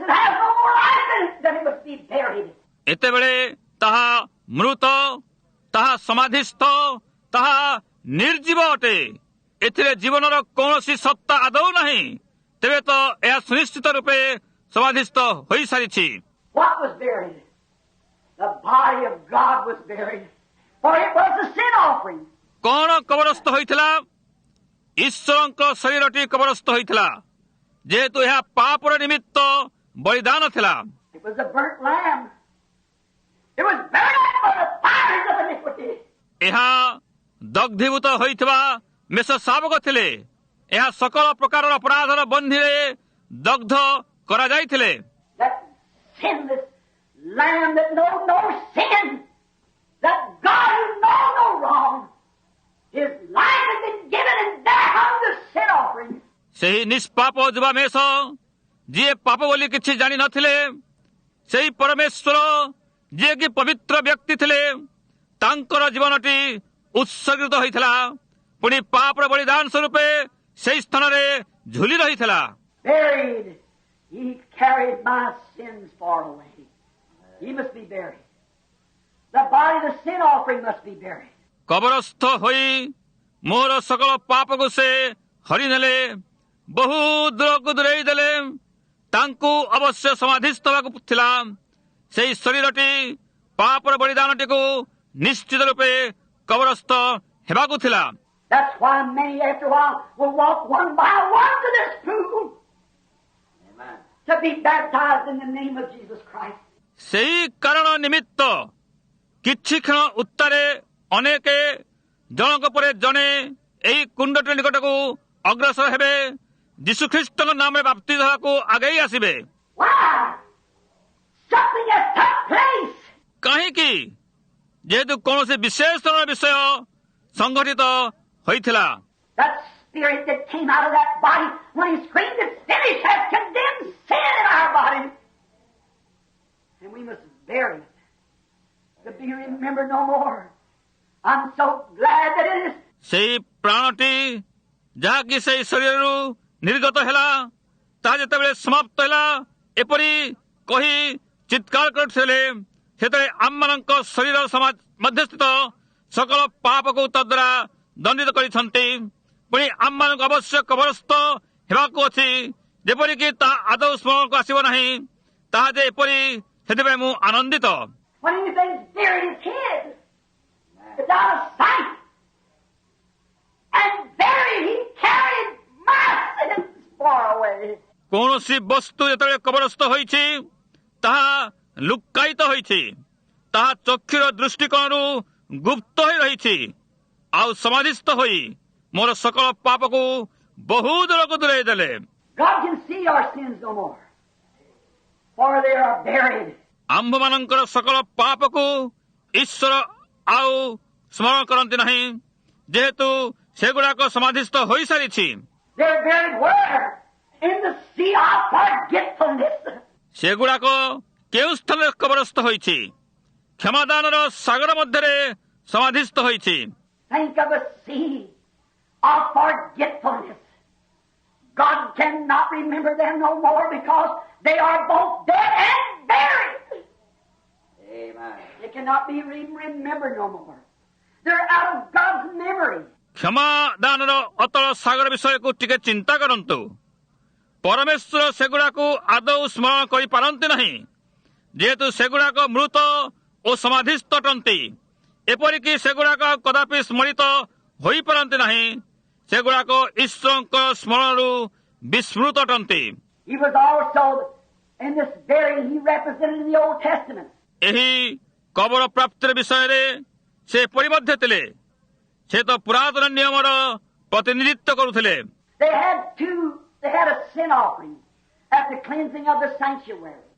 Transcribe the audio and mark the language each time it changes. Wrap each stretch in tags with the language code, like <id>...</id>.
<en>It has no more life in it than it must be buried.</en> <or>ଏତେବେଳେ ତାହା ମୃତ, ତାହା ସମାଧିସ୍ଥ, ତାହା ନିର୍ଜୀବ ଅଟେ। ଏଥିରେ ଜୀବନର କୌଣସି ସତ୍ତା ଆଦୌ ନାହିଁ। ତେବେ ତ ଏହା ସୁନିଶ୍ଚିତ ରୂପେ ସମାଧିସ୍ଥ ହୋଇସାରିଛି।</or> <en>What was buried? The body of God was buried. For it was a sin offering.</en> <or>କଣ କବରସ୍ଥ ହୋଇଥିଲା? ଈଶ୍ୱରଙ୍କ ଶରୀରଟି କବରସ୍ଥ ହୋଇଥିଲା, ଯେହେତୁ ଏହା ପାପର ନିମିତ୍ତ ବଳିଦାନ ଥିଲା।</or> <en>It was a burnt lamb. It was burned up by the fires of iniquity.</en> <or>ଏହା ଦଗ୍ଧୀଭୂତ ହୋଇଥିବା ମେଷ ଶାବକ ଥିଲେ। ଏହା ସକଳ ପ୍ରକାରର ଅପରାଧର ବନ୍ଧୀରେ ଦଗ୍ଧ କରାଯାଇଥିଲେ।</or> <en>That sinless lamb that knows no sin. That God who knows no wrong. His life has been given and there hung the sin offering.</en> <or>ସେହି ନିଷ୍ପାପ ଯୁବା ମେଷ, ଯିଏ ପାପ ବୋଲି କିଛି ଜାଣିନଥିଲେ, ସେହି ପରମେଶ୍ୱର ଯିଏକି ପବିତ୍ର ବ୍ୟକ୍ତି ଥିଲେ, ତାଙ୍କର ଜୀବନଟି ଉତ୍ସର୍ଗିତ ହୋଇଥିଲା। ପୁଣି ପାପର ବଳିଦାନ ସ୍ୱରୂପେ ସେହି ସ୍ଥାନରେ ଝୁଲି ରହିଥିଲା।</or> <en>Buried. He carried my sins far away. He must be buried. The body of the sin offering must be buried.</en> <or>କବରସ୍ଥ ହୋଇ ମୋର ସକଳ ପାପକୁ ସେ ହରିନେଲେ, ବହୁ ଦୂରକୁ ଦୂରେଇ ଦେଲେ। ତାଙ୍କୁ ଅବଶ୍ୟ ସମାଧିସ୍ଥ ହେବାକୁ ଥିଲା। ସେହି ଶରୀରଟି ପାପର ବଳିଦାନଟିକୁ ନିଶ୍ଚିତ ରୂପେ କବରସ୍ଥ ହେବାକୁ ଥିଲା।</or> <en>That's why many after a while will walk one by one to this pool. Amen. To be baptized in the name of Jesus Christ.</en> <or>ସେହି କାରଣ ନିମିତ୍ତ କିଛି କ୍ଷଣ ଉତ୍ତାରେ ଅନେକ ଜଣଙ୍କ ପରେ ଜଣେ ଏହି କୁଣ୍ଡଟି ନିକଟକୁ ଅଗ୍ରସର ହେବେ। ଯୀଶୁଖ୍ରୀଷ୍ଟଙ୍କ ନାମରେ ବାପ୍ତିଜ ହେବାକୁ ଆଗେଇ ଆସିବେ।</or> <en>Why? Something has took place.</en> <or>କାହିଁକି? ଯେହେତୁ କୌଣସି ବିଶେଷ ଧରଣର ବିଷୟ ସଂଘଟିତ ହୋଇଥିଲା।</or> <en>That spirit that came out of that body when he screamed, "It's finished," has condemned sin in our body. And we must bury it to be remembered no more. I'm so glad that it is.</en> <or>ସେହି ପ୍ରାଣଟି ଯାହାକି ସେହି ଶରୀରରୁ ନିର୍ଗତ ହେଲା, ତାହା ଯେତେବେଳେ ସମାପ୍ତ ହେଲା, ଏପରି କହି ଚିତ୍କାର କରୁଥିଲେ, ସେତେବେଳେ ଆମମାନଙ୍କ ଶରୀର ସମାଜ ମଧ୍ୟସ୍ଥିତ ସକଳ ପାପକୁ ତଦ୍ୱାରା ଦଣ୍ଡିତ କରିଛନ୍ତି। ପୁଣି ଆମମାନଙ୍କୁ ଅବଶ୍ୟ କବରସ୍ଥ ହେବାକୁ ଅଛି, ଯେପରିକି ତାହା ଆଦୌ ସ୍ମରଣକୁ ଆସିବ ନାହିଁ। ତାହା ଯେ ଏପରି, ସେଥିପାଇଁ ମୁଁ ଆନନ୍ଦିତ।</or> <en>When anything's buried, it's hid. It's out of sight. And buried, he carried my sins far away.</en> <or>କୌଣସି ବସ୍ତୁ ଯେତେବେଳେ କବରସ୍ଥ ହୋଇଛି, ତାହା ଲୁକ୍କାୟିତ ହୋଇଛି, ତାହା ଚକ୍ଷୁର ଦୃଷ୍ଟିକୋଣରୁ ଗୁପ୍ତ ହୋଇ ରହିଛି। ଆଉ ସମାଧିସ୍ଥ ହୋଇ ମୋର ସକଳ ପାପକୁ ବହୁ ଦୂରକୁ ଦୂରେଇ ଦେଲେ।</or> <en>God can see our sins no more, for they are buried.</en> <or>ଆମ୍ଭମାନଙ୍କର ସକଳ ପାପକୁ ଈଶ୍ୱର ଆଉ ସ୍ମରଣ କରନ୍ତି ନାହିଁ, ଯେହେତୁ ସେଗୁଡାକ ସମାଧିସ୍ଥ ହୋଇସାରିଛି।</or> <en>They're buried where? In the sea of forgetfulness.</en> <or>ସେଗୁଡାକ କେଉଁ ସ୍ଥାନରେ କବରସ୍ଥ ହୋଇଛି? କ୍ଷମାଦାନର ସାଗର ମଧ୍ୟରେ ସମାଧିସ୍ଥ ହୋଇଛି।</or> <en>Think of a sea of forgetfulness. God cannot remember them no more because they are both dead and buried. Amen. They cannot be remembered no more. They're out of God's memory.</en> <or>କ୍ଷମାଦାନର ଅତଳ ସାଗର ବିଷୟକୁ ଟିକେ ଚିନ୍ତା କରନ୍ତୁ। ପରମେଶ୍ୱର ସେଗୁଡାକୁ ଆଦୌ ସ୍ମରଣ କରିପାରନ୍ତି ନାହିଁ, ଯେହେତୁ ସେଗୁଡାକ ମୃତ ଓ ସମାଧିସ୍ଥ ଅଟନ୍ତି। ଏପରିକି ସେଗୁଡାକ କଦାପି ସ୍ମରିତ ହୋଇପାରନ୍ତି ନାହିଁ। ସେଗୁଡାକ ଈଶ୍ୱରଙ୍କ ସ୍ମରଣରୁ ବିସ୍ମୃତ ଅଟନ୍ତି।</or> <en>He was also in this burying he represented in the Old Testament.</en> <or>ଏହି କବର ପ୍ରାପ୍ତିର ବିଷୟରେ ସେ ଏପରି ମଧ୍ୟ ଥିଲେ। ସେ ତ ପୁରାତନ ନିୟମର ପ୍ରତିନିଧିତ୍ୱ କରୁଥିଲେ।</or> <en>They had a sin offering at the cleansing of the sanctuary.</en>